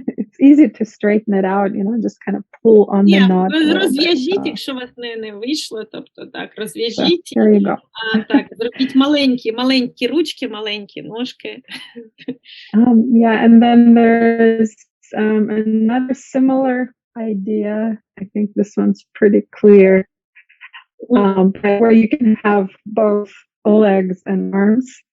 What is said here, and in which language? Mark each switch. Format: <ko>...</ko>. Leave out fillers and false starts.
<en>It's easy to straighten it out, just kind of pull on the knot.</en> <uk>Розв'яжіть, якщо у вас не вийшло, тобто так, розв'яжіть.</uk> <en>There you go.</en> <uk>Так, зробіть маленькі ручки, маленькі ножки.</uk> <en>Yeah, and then there's another similar idea. I think this one's pretty clear, where you can have both legs and arms.</en>